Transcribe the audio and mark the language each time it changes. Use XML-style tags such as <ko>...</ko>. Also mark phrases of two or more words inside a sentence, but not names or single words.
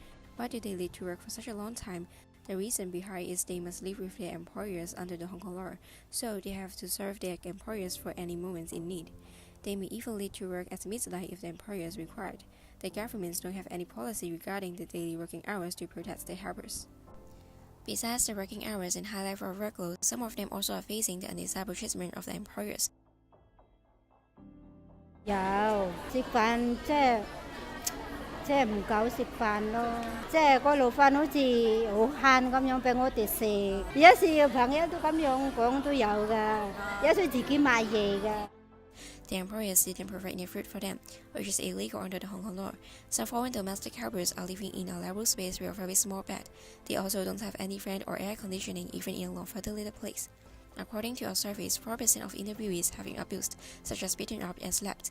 <en>Why do they need to work for such a long time? The reason behind is they must live with their employers under the Hong Kong law, so they have to serve their employers for any moments in need. They may even need to work at midnight if the employer is required. The governments don't have any policy regarding the daily working hours to protect their helpers. Besides the working hours and high level of workload, some of them also are facing the undesirable treatment of the employers.</en> <yue>有食飯即係唔夠食飯咯，即係個老闆好似好慳咁樣俾我哋食。有時朋友都咁樣講都有㗎，有時自己買嘢㗎。</yue> <en>The employers didn't provide any food for them, which is illegal under the Hong Kong law. Some foreign domestic helpers are living in a level space with a very small bed. They also don't have any fan or air conditioning even in a long-ventilated place. According to our surveys, 4% of interviewees have been abused, such as beaten up and slapped.</en>